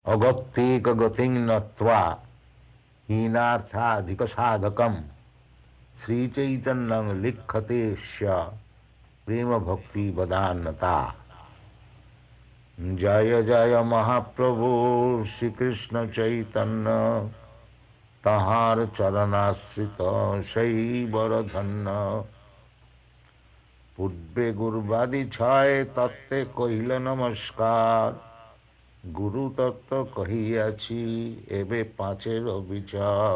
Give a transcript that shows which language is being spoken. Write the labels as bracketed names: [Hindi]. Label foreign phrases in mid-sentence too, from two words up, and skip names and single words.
[Sanskrit] अगत्येक गतिं नत्वा हीनार्थाधिक साधकम श्रीचैतन्यं लिखते स्य प्रेम भक्ति वदान्नता। [Bangla] জয় জয় মহাপ্রভু শ্রী কৃষ্ণ চৈতন্য, তাহার চরণাশ্রিত সেই বড় ধন্য। পূর্বে গুরবাদি ছয় তত্ত্বে কহিল নমস্কার, গুরু তত্ত্ব কহিয়াছি এবে পাঁচের বিচার।